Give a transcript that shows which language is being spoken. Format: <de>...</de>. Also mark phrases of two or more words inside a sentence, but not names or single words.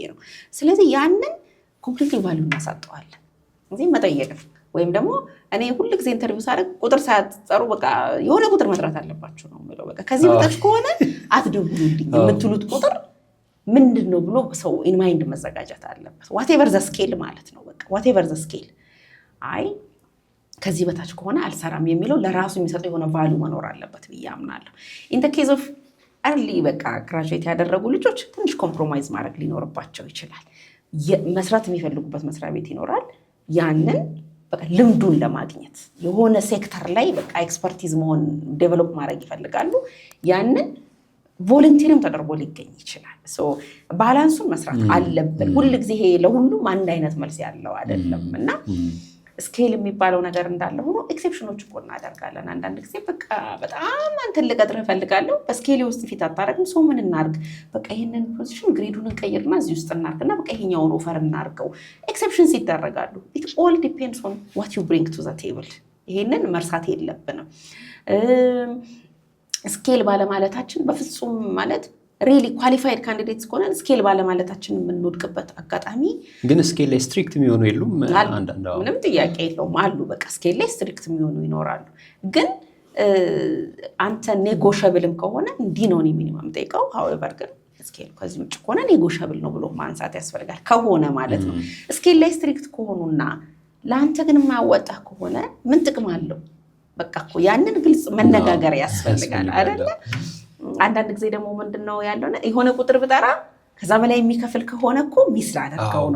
<am>ነው ስለዚህ ያንን</am> <en>completely value</en> <am>እናሳጠዋለን እዚህ መጠየቅ ወይም ደግሞ እኔ ሁሉ ጊዜ ኢንተርቪው ሳደርግ ቁጥር ሳያጠሩ በቃ የሆነ ቁጥር መስራት አለባችሁ ነው ማለት በቃ ከዚህ በታች ከሆነ አትደውሉልኝ የምትሉት ቁጥር ምንድነው ብሎ ሰው</am> <en>in mind</en> <am>መዘጋጀት አለበት</am> <en>whatever the scale</en> <am>ማለት ነው በቃ</am> <en>whatever the scale</en> <am>አይ ከዚህ በታች ከሆነ አልሰራም የሚለው ለራሱ የሚሰጠው የሆነ ቫልዩ መኖር አለበት ብያምናለሁ</am> <en>in the case of early</en> <am>በቃ ግራጁዌት ያደረጉ ልጆች ትንሽ ኮምፕሮማይዝ ማድረግ ሊኖርባቸው ይችላል መስራት የሚፈልጉበት መስሪያ ቤት ይኖራል ያንን በቃ ልምዱን ለማግኘት የሆነ ሴክተር ላይ በቃ ኤክስፐርቲዝ መሆን ዴቨሎፕ ማድረግ ይፈልጋሉ ያንን ቮለንቲርም ተደርጎ ሊገኝ ይችላል ሶ ባላንሱን መስራት አለብን ሁሉ ጊዜ ይሄ ለሁሉም አንድ አይነት መልስ ያለው አይደለም እና ስኬል የሚባለው ነገር እንዳለ ሆኖ ኤክሴፕሽኖች እኮ እናደርጋለን አንዳንድ ጊዜ በቃ በጣም አንተ ልቀጥረህ ፈልጋለሁ በስኬል ውስጥ ፊት አታረግም ሶ ምን እናርግ በቃ ይሄንን ፖዚሽን ግሬዱን እንቀይርና እዚህ ውስጥ እናርግና በቃ ይሄኛውን ኦፈር እናርገው ኤክሴፕሽንስ ይደረጋሉ</am> <en>it all depends on what you bring to the table</en> <am>ይሄንን መርሳት የለብንም ስኬል ባለማለታችን በፍጹም ማለት</am> <en>really qualified candidates</en> <am>ከሆነን ስኬል ባለማለታችን የምንወድቅበት አጋጣሚ ግን ስኬል ላይ ስትሪክት የሚሆኑ የሉም ምንም ጥያቄ የለውም አሉ በቃ ስኬል ላይ ስትሪክት የሚሆኑ ይኖራሉ ግን አንተ ኔጎሽብል ከሆነ እንዲህ ነው ሚኒመም ጠይቀው however ግን ስኬል ከዚህ ውጭ ከሆነ ኔጎሽብል ነው ብሎ ማንሳት ያስፈልጋል ከሆነ ማለት ነው ስኬል ላይ ስትሪክት ከሆኑና ለአንተ ግን የማያወጣ ከሆነ ምን ጥቅም አለው በቃ እኮ ያንን ግልጽ መነጋገር ያስፈልጋል አይደለ አንዳንድ ጊዜ ደግሞ ምንድነው ያለው የሆነ ቁጥር ብጠራ ከዛ በላይ የሚከፍል ከሆነ እኮ ሚስ ላደርገው ነው</am>